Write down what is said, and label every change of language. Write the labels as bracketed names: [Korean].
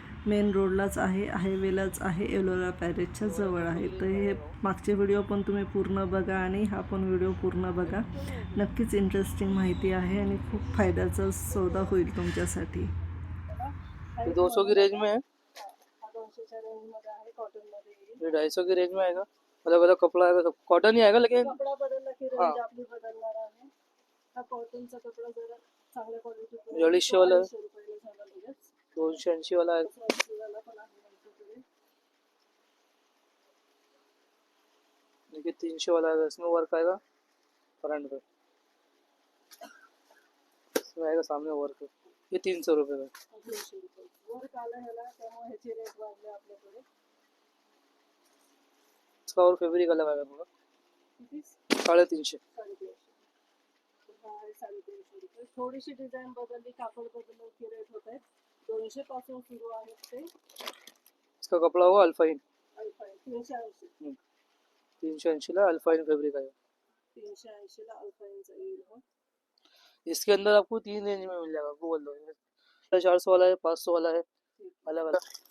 [Marathi] Main रोडलाच आहे, हायवेलाच आहे, एलोरा पॅरेजच्या जवळ आहे. तर हे मागचे व्हिडिओ पण तुम्ही पूर्ण बघा आणि हा पण व्हिडिओ पूर्ण बघा. नक्कीच इंटरेस्टिंग माहिती आहे आणि खूप फायद्याचा सौदा होईल तुमच्यासाठी. [Hindi] 200 की रेंज में है, [Marathi] 200च्या रेंजमध्ये आहे, कॉटनमध्ये येईल. [Hindi] ये 250 की रेंज में आएगा. अलग अलग कपड़ा आएगा, सब कॉटन ही आएगा लेकिन [Marathi] कपडा बदलला की हाँ रेंज आपली बदलणार आहे. हा कॉटनचा कपडा जरा चांगल्या क्वालिटीचा [Hindi] 250 वाला है, [Marathi] 250 रुपयाला झाला लगेच. [Hindi] 280 वाला है. [Marathi] 280 वाला पण आहे आमच्याकडे. [Hindi] देखिए 300 वाला आएगा, इसमें वर्क आएगा फ्रंट पे, इसमें आएगा सामने वर्क. ये 300 रुपये का. [Marathi] 300 रुपये वर्क आलं ह्याला, त्यामुळे ह्याचे रेट वाढले आपल्याकडे. [Hindi] इसका और फैब्रिक अलग आएगा थोड़ा, [Marathi] किती? 350. 350. हा आहे 350 रुपये. थोडीशी डिझाईन बदलली, कापड बदललं की रेट होत आहेत. 200 पासून सुरू आहेत ते. [Hindi] इसका कपड़ा होगा अल्फाइन. अल्फाईन 380. 380 ला अल्फाइन फैब्रिक आएगा. [Marathi] 380 ला अल्फाईनचा येईल हा. [Hindi] इसके अंदर आपको 3 रेंज में मिल जाएगा, आपको बोल दो. 450 वाला है, 500 वाला है, अलग अलग.